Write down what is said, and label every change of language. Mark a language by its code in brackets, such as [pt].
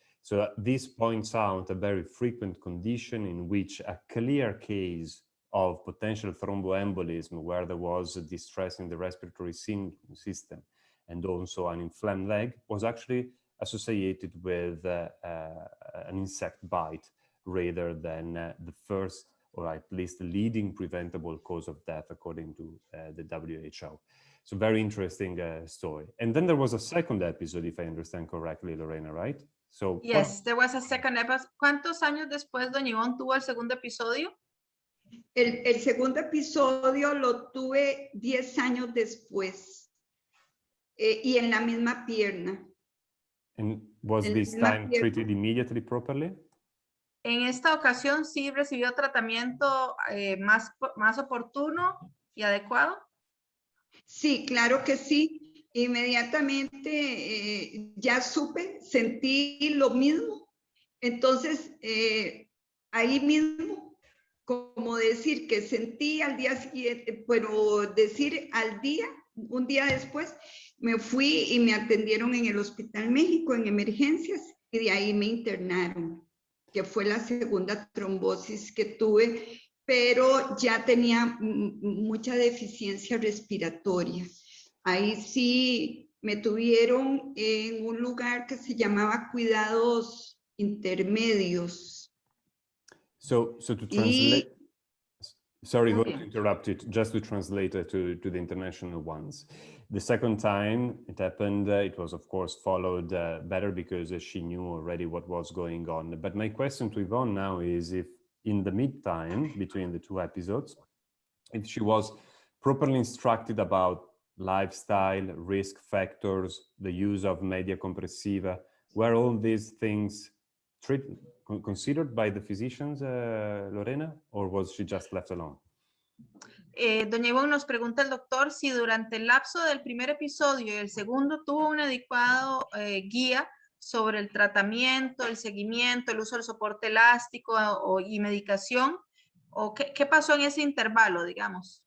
[en] So this points out a very frequent condition in which a clear case of potential thromboembolism where there was distress in the respiratory system and also an inflamed leg was actually associated with an insect bite rather than the first or at least the leading preventable cause of death according to the WHO. So very interesting story. And then there was a second episode, if I understand correctly, Lorena, right? So yes, there was a second episode. [es] ¿Cuántos años después, doña Ivonne, tuvo el segundo episodio? El segundo episodio lo tuve 10 años después y en la misma pierna. [en] And was this time treated immediately properly? [es] En esta ocasión sí recibió tratamiento más oportuno y adecuado. Sí, claro que sí. Inmediatamente ya supe, sentí lo mismo. Entonces, ahí mismo, como decir que sentí al día siguiente, pero decir al día, un día después, me fui y me atendieron en el Hospital México en emergencias y de ahí me internaron, que fue la segunda trombosis que tuve, pero ya tenía mucha deficiencia respiratoria. Ahí sí me tuvieron en un lugar que se llamaba cuidados intermedios. [en] So to translate, sorry, going to interrupt it, just to translate to the international ones. The second time it happened, it was of course followed better because she knew already what was going on. But my question to Yvonne now is if in the meantime, between the two episodes, if she was properly instructed about lifestyle, risk factors, the use of media compressiva, were all these things considered by the physicians, Lorena, or was she just left alone? [es] Doña Ivonne, nos pregunta el doctor si durante el lapso del primer episodio y el segundo tuvo un adecuado guía sobre el tratamiento, el seguimiento, el uso del soporte elástico y medicación, o qué pasó en ese intervalo, digamos.